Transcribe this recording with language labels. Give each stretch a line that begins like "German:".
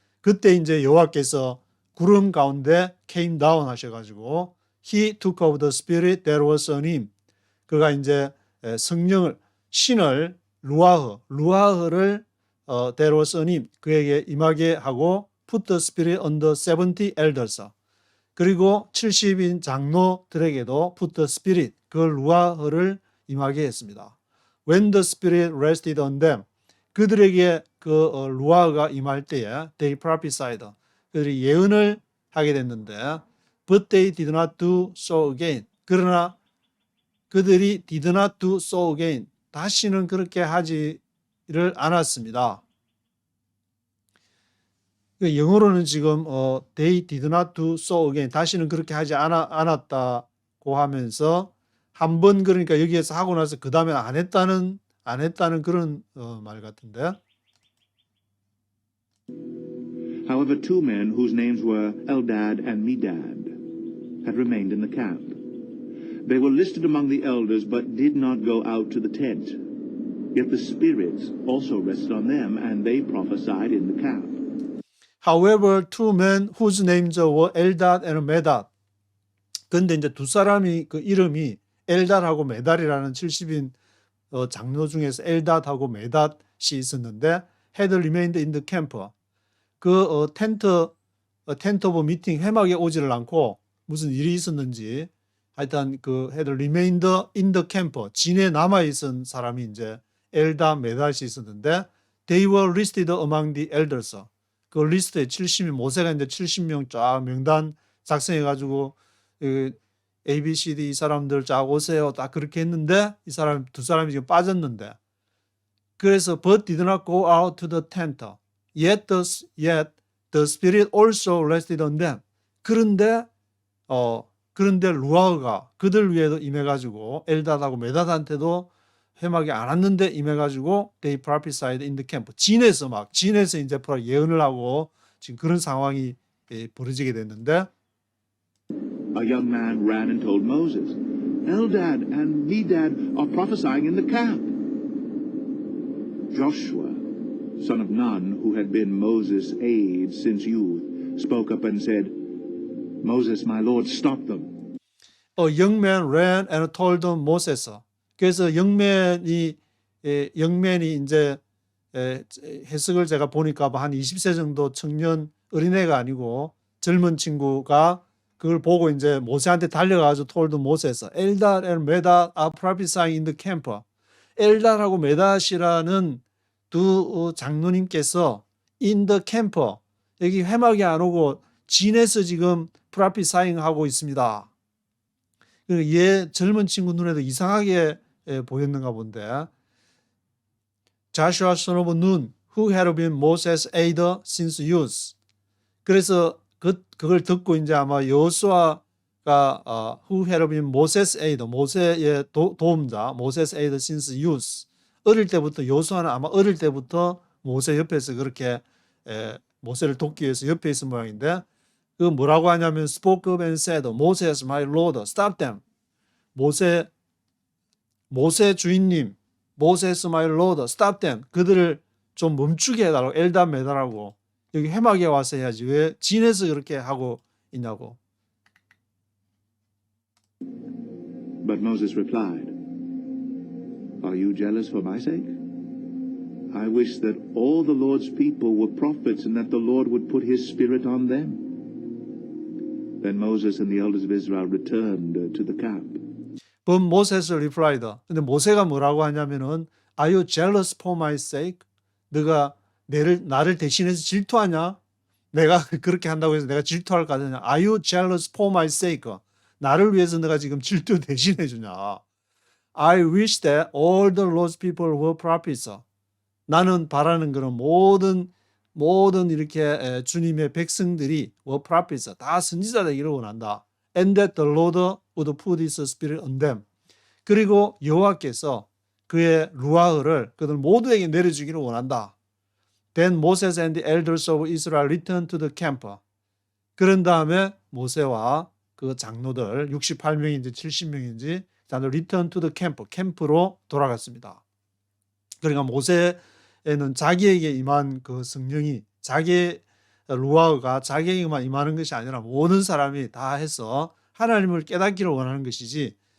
Korean: 그때 이제 여호와께서 구름 가운데
English: came down
Korean: 하셔가지고
English: He took of the spirit that was on him.
Korean: 그가 이제 성령을 신을 루아흐를
English: that was on him
Korean: 그에게 임하게 하고
English: put the spirit on the 70 elders.
Korean: 그리고 70인 장로들에게도
English: put the spirit
Korean: 그 루아흐를 임하게 했습니다.
English: When the spirit rested on them
Korean: 그들에게 루아흐가 임할 때에
English: they prophesied
Korean: 그들이 예언을 하게 됐는데
English: but they did not do so again.
Korean: 그러나 그들이
English: did not do so again
Korean: 다시는 그렇게 하지를 않았습니다. 영어로는 지금
English: they did not do so again,
Korean: 다시는 그렇게 하지 않았다고 하면서 한 번 그러니까 여기에서 하고 나서 그 다음에 안 했다는 그런 말 같은데.
English: However, two men whose names were Eldad and Medad had remained in the camp. They were listed among the elders, but did not go out to the tent. Yet the spirits also rested on them, and they prophesied in the camp. However, two men whose names were Eldad and Medad.
Korean: 근데 이제 두 사람이 그 이름이 엘닷하고 메달이라는 70인 장로 중에서 엘닷하고 메닷이 있었는데
English: had remained in the camp.
Korean: 그 텐트 오브 미팅 회막에 오지를 않고 무슨 일이 있었는지 하여튼 그
English: had remained in the camp,
Korean: 진에 남아 있은 사람이 이제 엘닷 메닷이 있었는데
English: they were listed among the elders.
Korean: 그 리스트에 70명, 모세가 이제 70명 쫙 명단 작성해 가지고 A, B, C, D 이 사람들 쫙 오세요. 딱 그렇게 했는데 이 사람 두 사람이 지금 빠졌는데, 그래서
English: but did not go out to the tent. Yet the spirit also rested on them.
Korean: 그런데 루아흐가 그들 위에도 임해가지고 엘닷하고 메닷한테도 회막에 안 왔는데 임해가지고
English: they prophesied in the camp.
Korean: 진에서 이제 예언을 하고 지금 그런 상황이 벌어지게 됐는데.
English: A young man ran and told Moses, Eldad and Medad are prophesying in the camp. Joshua, son of Nun, who had been Moses' aide since youth, spoke up and said, Moses, my lord, stop them. A young man ran and told Moses.
Korean: 그래서 영맨이 이제 해석을 제가 보니까 한 20세 정도 청년 어린애가 아니고 젊은 친구가 그걸 보고 이제 모세한테 달려가서
English: told Moses, Eldad and Medad are prophesying in the camp.
Korean: 엘닷하고 메닷이라는 두 장로님께서
English: in the camp,
Korean: 여기 회막에 안 오고 진에서 지금
English: prophesying
Korean: 하고 있습니다. 얘 젊은 친구 눈에도 이상하게 보였는가 본데.
English: Joshua son of Nun, who had been Moses' aide since youth.
Korean: 그래서 그걸 듣고 이제 아마 여호수아가
English: who had been Moses' aide,
Korean: 모세의 도움자,
English: Moses' aide since youth.
Korean: 어릴 때부터, 여호수아는 아마 어릴 때부터 모세 옆에서 그렇게 모세를 돕기 위해서 옆에 있은 모양인데, 그 뭐라고 하냐면
English: spoke up and said, Moses, my lord, stop them.
Korean: 모세 주인님,
English: Moses, my lord, stop them.
Korean: 그들을 좀 멈추게 해달라고. 엘닷 메달하고 여기 회막에 와서 해야지 왜 진에서 그렇게 하고 있냐고.
English: But Moses replied, Are you jealous for my sake? I wish that all the Lord's people were prophets and that the Lord would put his spirit on them. Then Moses and the elders of Israel returned to the camp. But Moses replied.
Korean: 근데 모세가 뭐라고 하냐면은
English: Are you jealous for my sake?
Korean: 너가 나를 대신해서 질투하냐? 내가 그렇게 한다고 해서 내가 질투할 거 아니냐?
English: Are you jealous for my sake?
Korean: 나를 위해서 내가 지금 질투 대신해 주냐?
English: I wish that all the Lord's people were prophets.
Korean: 나는 바라는 그런 모든 이렇게 주님의 백성들이
English: were prophets,
Korean: 다 선지자 되기를 원한다.
English: And that the Lord would put his spirit on them.
Korean: 그리고 여호와께서 그의 루아흐를 그들 모두에게 내려주기를 원한다.
English: Then Moses and the elders of Israel returned to the camp.
Korean: 그런 다음에 모세와 그 장로들 68명인지 70명인지 다들
English: return to the camp,
Korean: 캠프로 돌아갔습니다. 그러니까 모세에는 자기에게 임한 그 성령이 루아흐가 자기에게만 임하는 것이 아니라 모든 사람이 다 해서 하나님을 깨닫기를 원하는 것이지,